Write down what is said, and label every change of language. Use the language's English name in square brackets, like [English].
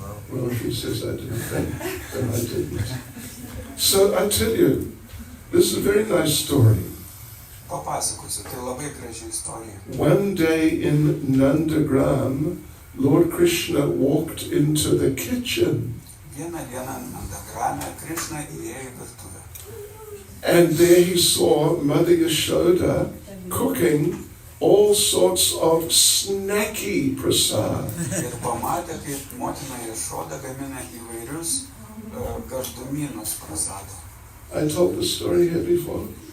[English] Well, if he says I didn't, then I didn't. So I tell you, this is a very nice story. [Lithuanian] Papasakosiu, tai labai graži istorija. [English] One day in Nandagram, Lord Krishna walked into the kitchen. [Lithuanian] Vieną dieną Nandagrame Krišna įėjo į virtuvę. [English] And there he saw Mother Yashoda cooking all sorts of snacky prasad. [Lithuanian] Ir pamatė, kaip motina Jašoda gamina įvairius gardumynus prasado. [English] I told the story here before.